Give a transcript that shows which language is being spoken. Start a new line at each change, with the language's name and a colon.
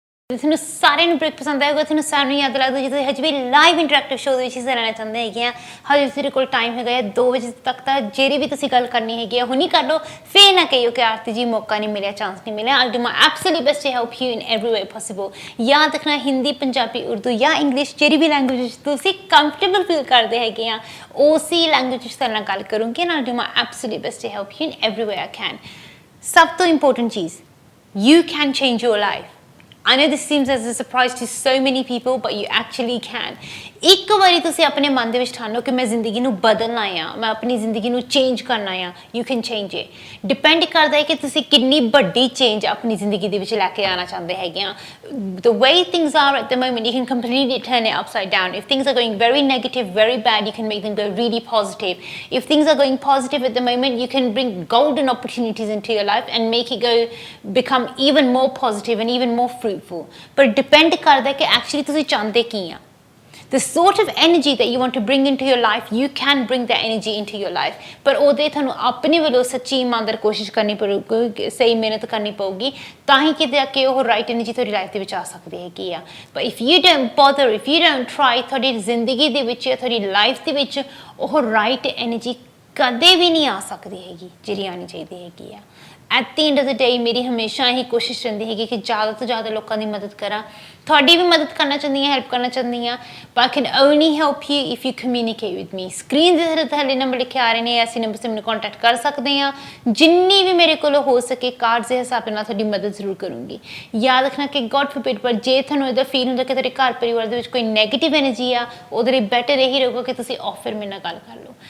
Punjabi: ਤੁਹਾਨੂੰ ਸਾਰਿਆਂ ਨੂੰ ਬ੍ਰੇਕ ਪਸੰਦ ਆਏਗਾ, ਤੁਹਾਨੂੰ ਸਾਰਿਆਂ ਨੂੰ ਯਾਦ ਲੱਗਦਾ ਜਦੋਂ ਹਜੇ ਵੀ ਲਾਈਵ ਇੰਟਰੈਕਟਿਵ ਸ਼ੋਅ ਦੇ ਵਿੱਚ ਹਿੱਸਾ ਲੈਣਾ ਚਾਹੁੰਦੇ ਹੈਗੇ ਆ। ਹਜੇ ਤੁਹਾਡੇ ਕੋਲ ਟਾਈਮ ਹੈਗਾ ਹੈ 2 ਵਜੇ ਤੱਕ, ਤਾਂ ਜਿਹੜੀ ਵੀ ਤੁਸੀਂ ਗੱਲ ਕਰਨੀ ਹੈਗੀ ਆ ਹੁਣੀ ਕਰ ਲਓ, ਫਿਰ ਨਾ ਕਹੀਓ ਕਿ ਆਰਤੀ ਜੀ ਮੌਕਾ ਨਹੀਂ ਮਿਲਿਆ, ਚਾਂਸ ਨਹੀਂ ਮਿਲਿਆ।
English: I'll do my absolute best to help you in every way possible।
Punjabi: ਯਾਦ ਰੱਖਣਾ, ਹਿੰਦੀ, ਪੰਜਾਬੀ, ਉਰਦੂ ਜਾਂ ਇੰਗਲਿਸ਼ ਜਿਹੜੀ ਵੀ ਲੈਂਗੁਏਜ ਵਿੱਚ ਤੁਸੀਂ ਕੰਫਰਟੇਬਲ ਫੀਲ ਕਰਦੇ ਹੈਗੇ ਆ ਉਸੇ ਲੈਂਗੁਏਜ ਵਿੱਚ ਤੁਹਾਡੇ ਨਾਲ ਗੱਲ ਕਰੂੰਗੀ।
English: I'll do my absolute best to help you in every way I can।
Punjabi: ਸਭ ਤੋਂ ਇੰਪੋਰਟੈਂਟ ਚੀਜ਼,
English: you can change your life। I know this seems as a surprise to so many people, but you actually can।
Punjabi: ਇੱਕ ਵਾਰੀ ਤੁਸੀਂ ਆਪਣੇ ਮਨ ਦੇ ਵਿੱਚ ਠਾਣ ਲਓ ਕਿ ਮੈਂ ਜ਼ਿੰਦਗੀ ਨੂੰ ਬਦਲਣਾ ਆ, ਮੈਂ ਆਪਣੀ ਜ਼ਿੰਦਗੀ ਨੂੰ ਚੇਂਜ ਕਰਨਾ ਆ,
English: you can change it।
Punjabi: Depend ਕਰਦਾ ਹੈ ਕਿ ਤੁਸੀਂ ਕਿੰਨੀ ਵੱਡੀ ਚੇਂਜ ਆਪਣੀ ਜ਼ਿੰਦਗੀ ਦੇ ਵਿੱਚ ਲੈ ਕੇ ਆਉਣਾ ਚਾਹੁੰਦੇ ਹੈਗੇ ਆ।
English: The way things are at the moment, you can completely turn it upside down। If things are going very negative, very bad, you can make them go really positive। If things are going positive at the moment, you can bring golden opportunities into your life and make it become even more positive and even more fruitful।
Punjabi: ਪਰ depend ਕਰਦਾ ਕਿ actually ਤੁਸੀਂ ਚਾਹੁੰਦੇ ਕੀ ਆ।
English: The sort of energy that you want to bring into your life, you can bring that energy into your life।
Punjabi: ਪਰ ਉਹਦੇ ਤੁਹਾਨੂੰ ਆਪਣੇ ਵੱਲੋਂ ਸੱਚੀ ਇਮਾਨਦਾਰ ਕੋਸ਼ਿਸ਼ ਕਰਨੀ ਪਊਗੀ, ਸਹੀ ਮਿਹਨਤ ਕਰਨੀ ਪਊਗੀ, ਤਾਂ ਹੀ ਕਿਤੇ ਆ ਕੇ ਉਹ ਰਾਈਟ ਐਨਰਜੀ ਤੁਹਾਡੀ ਲਾਈਫ ਦੇ ਵਿੱਚ ਆ ਸਕਦੀ ਹੈਗੀ ਆ।
English: but if you don't bother, if you don't try,
Punjabi: ਤੁਹਾਡੀ ਜ਼ਿੰਦਗੀ ਦੇ ਵਿੱਚ, ਤੁਹਾਡੀ ਲਾਈਫ ਦੇ ਵਿੱਚ ਉਹ ਰਾਈਟ ਐਨਰਜੀ ਕਦੇ ਵੀ ਨਹੀਂ ਆ ਸਕਦੀ ਹੈਗੀ ਜਿਹੜੀ ਆਉਣੀ ਚਾਹੀਦੀ ਹੈਗੀ ਆ।
English: at the end of the day
Punjabi: ਮੇਰੀ ਹਮੇਸ਼ਾ ਇਹੀ ਕੋਸ਼ਿਸ਼ ਰਹਿੰਦੀ ਹੈਗੀ ਕਿ ਜ਼ਿਆਦਾ ਤੋਂ ਜ਼ਿਆਦਾ ਲੋਕਾਂ ਦੀ ਮਦਦ ਕਰਾਂ। ਤੁਹਾਡੀ ਵੀ ਮਦਦ ਕਰਨਾ ਚਾਹੁੰਦੀ ਹਾਂ, ਹੈਲਪ ਕਰਨਾ ਚਾਹੁੰਦੀ ਹਾਂ,
English: but I can only help you if you communicate with me।
Punjabi: Screen ਦੇ ਥੱਲੇ ਨੰਬਰ ਲਿਖੇ ਆ ਰਹੇ ਨੇ, ਐਸੇ ਨੰਬਰ 'ਤੇ ਮੈਨੂੰ ਕੰਟੈਕਟ ਕਰ ਸਕਦੇ ਹਾਂ। ਜਿੰਨੀ ਵੀ ਮੇਰੇ ਕੋਲੋਂ ਹੋ ਸਕੇ ਕਾਰਡਸ ਦੇ ਹਿਸਾਬ ਨਾਲ ਤੁਹਾਡੀ ਮਦਦ ਜ਼ਰੂਰ ਕਰੂੰਗੀ। ਯਾਦ ਰੱਖਣਾ ਕਿ ਗੋਡ ਫੋਰਬਿਡ, ਪਰ ਜੇ ਤੁਹਾਨੂੰ ਇਹਦਾ ਫੀਲ ਹੁੰਦਾ ਕਿ ਤੁਹਾਡੇ ਘਰ ਪਰਿਵਾਰ ਦੇ ਵਿੱਚ ਕੋਈ ਨੈਗੇਟਿਵ ਐਨਰਜੀ ਆ, ਉਹਦੇ ਲਈ ਬੈਟਰ ਇਹੀ ਰਹੂਗਾ ਕਿ ਤੁਸੀਂ ਆਫਰ ਮੇਰੇ ਨਾਲ ਗੱਲ ਕਰ ਲਓ।